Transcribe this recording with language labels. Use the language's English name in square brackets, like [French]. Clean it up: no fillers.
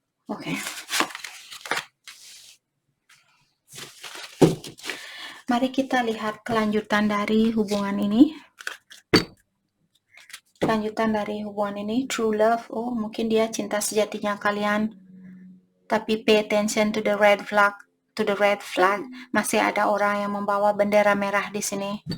[Indonesian] Oke. Mari kita lihat kelanjutan dari hubungan ini. Kelanjutan dari hubungan ini, [English] true love. [Indonesian] Oh, mungkin dia cinta sejatinya kalian. Tapi [English] pay attention to the red flag. To the red flag. [Indonesian] Masih ada orang yang membawa bendera merah di sini.